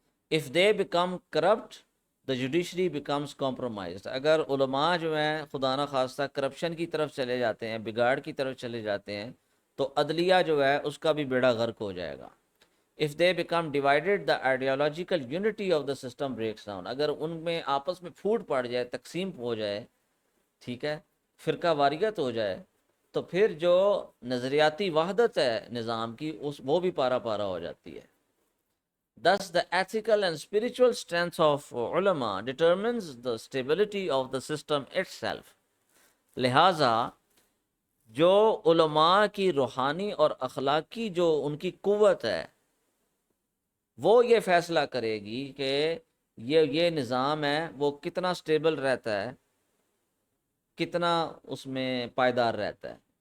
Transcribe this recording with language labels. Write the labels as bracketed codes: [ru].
[en] If they become corrupt, the judiciary becomes compromised. [ur] اگر علماء جو ہیں خدا نہ خواستہ کرپشن کی طرف چلے جاتے ہیں، بگاڑ کی طرف چلے جاتے ہیں، تو عدلیہ جو ہے اس کا بھی بیڑا غرق ہو جائے گا. [en] If they become divided, the ideological unity of the system breaks down. [ur] اگر ان میں آپس میں پھوٹ پڑ جائے، تقسیم ہو جائے، ٹھیک ہے، فرقہ واریت ہو جائے، تو پھر جو نظریاتی وحدت ہے نظام کی وہ بھی پارا پارا ہو جاتی ہے. [en] Thus, the ethical and spiritual strength of ulama determines the stability of the system itself. [ur] لہٰذا جو علماء کی روحانی اور اخلاقی جو ان کی قوت ہے وہ یہ فیصلہ کرے گی کہ یہ نظام ہے وہ کتنا سٹیبل رہتا ہے، کتنا اس میں پائیدار رہتا ہے.